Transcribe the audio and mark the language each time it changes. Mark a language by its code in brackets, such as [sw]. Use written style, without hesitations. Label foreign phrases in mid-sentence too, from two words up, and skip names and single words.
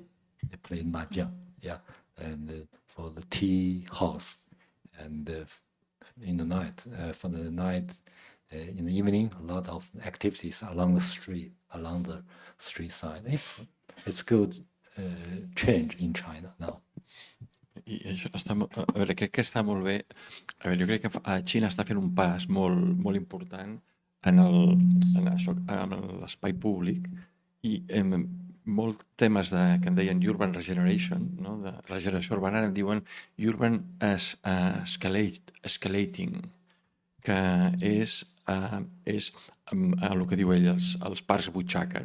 [en] They play mahjong, yeah, and for the tea house, and in the night, in the evening, a lot of activities along the street side. It's good change in China now. [ca] I això està, a veure, crec que està molt bé. A veure, jo crec que Xina està fent un pas molt important en l'espai públic i molts temes que en deien [en] urban regeneration, [ca] no? De regeneració urbana, en diuen [en] urban escalating, [ca] que és el que diu ell, els parcs butxaca.